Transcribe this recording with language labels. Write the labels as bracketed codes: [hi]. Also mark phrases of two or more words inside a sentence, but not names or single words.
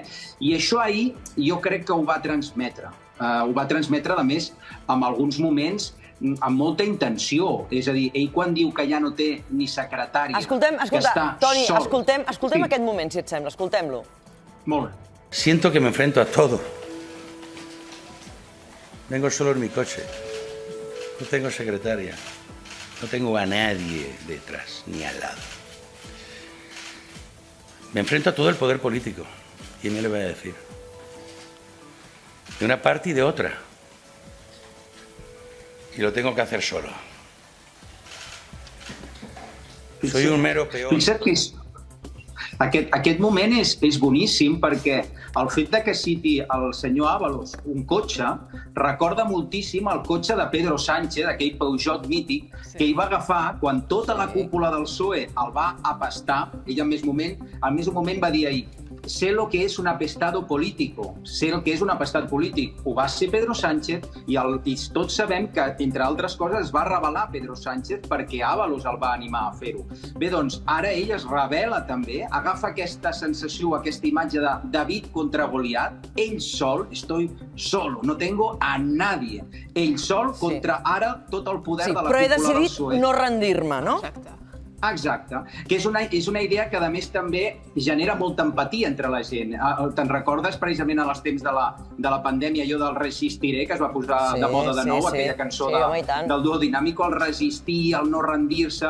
[ca] I això ahir jo crec que ho va transmetre. Ho va transmetre, a més, en alguns moments, amb molta intenció. És a dir, ell quan diu que ja no té ni secretària, que està Toni, sol... escoltem aquest moment, si et sembla. Escoltem-lo. Molt bé. [es] Siento que me enfrento a todo. Vengo solo en mi coche. No tengo secretaria. No tengo a nadie detrás, ni al lado. Me enfrento a todo el poder político. ¿Quién me le va a decir? De una parte y de otra. Y lo tengo que hacer solo. Soy un mero peón. [ca] Fixa't que aquest moment és boníssim perquè el fet que citi el senyor Ábalos un cotxe recorda moltíssim el cotxe de Pedro Sánchez, aquell Peugeot mític, que ell va agafar quan tota la cúpula del PSOE el va apastar. Ell al mateix moment va dir ahir: [es] sé lo que es un apestado político, [ca] sé lo que és un apestat polític. Ho va ser Pedro Sánchez i tots sabem que, entre altres coses, es va rebel·lar Pedro Sánchez perquè Ábalos el va animar a fer-ho. Bé, doncs, ara ell es rebel·la també, agafa aquesta sensació, aquesta imatge de David contra Goliat, ell sol, [es] estoy solo, no tengo a nadie. [ca] Ell sol contra ara tot el poder de la cúpula del PSOE. Però he decidit no rendir-me, no? Exacte, que és una idea que a més també genera molta empatia entre la gent. Te'n recordes precisament als temps de la pandèmia, allò del Resistiré, que es va posar de moda de nou, aquella cançó del duo dinàmico, el resistir, el no rendir-se.